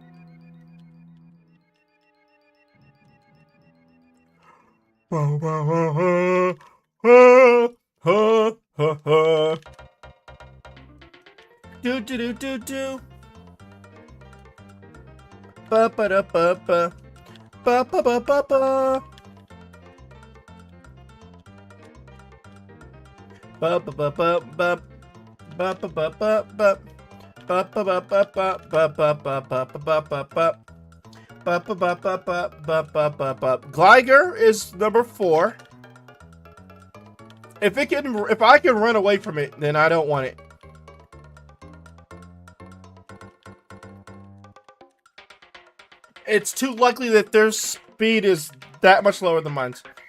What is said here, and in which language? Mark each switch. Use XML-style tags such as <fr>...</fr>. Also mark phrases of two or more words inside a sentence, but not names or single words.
<en>Do do do do do. Ba ba da ba ba. Ba ba ba ba ba. Ba ba ba ba ba. Ba ba ba ba ba. Ba ba ba ba ba ba ba ba ba ba ba ba. Ba ba ba ba ba ba ba ba ba. Gligar is number 4. If I can run away from it, then I don't want it. It's too likely that their speed is that much lower than mine.</en>